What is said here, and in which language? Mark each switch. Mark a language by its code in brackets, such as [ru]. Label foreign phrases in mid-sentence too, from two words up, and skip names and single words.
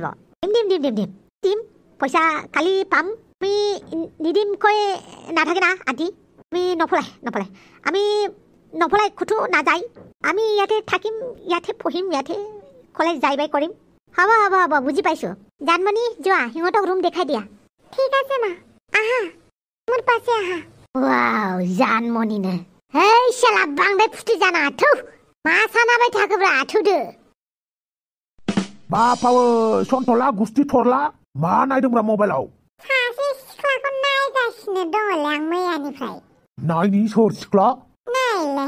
[as] দিম পইচা কালি পাম আমি নিদিমকৈ নাথাকে না আন্টি আমি নপলাই আমি নপলাই খুটো নাযায় আমি ইয়াতে থাকিম ইয়াতে পঢ়িম ইয়াতে কলেজ যাই বাই কৰিম হ'ব বুজি পাইছোঁ জানমণি যোৱা সিহঁতক ৰুম দেখাই দিয়া ঠিক আছে মা আহা মোৰ পাছে আহা ৱাও জানমণি নে হেই শালা [brx] बांद्राय फुथि जाना थौ मा सानाबाय थाखोब्रा थौदो बापावो सन्थला गुस्ति थरला मा नायदोंब्रा मबाइलाव सासे सिख्लाखौ नायगासिनो दङलै आं मैयानिफ्राय नायनि सोर सिख्ला नायलाय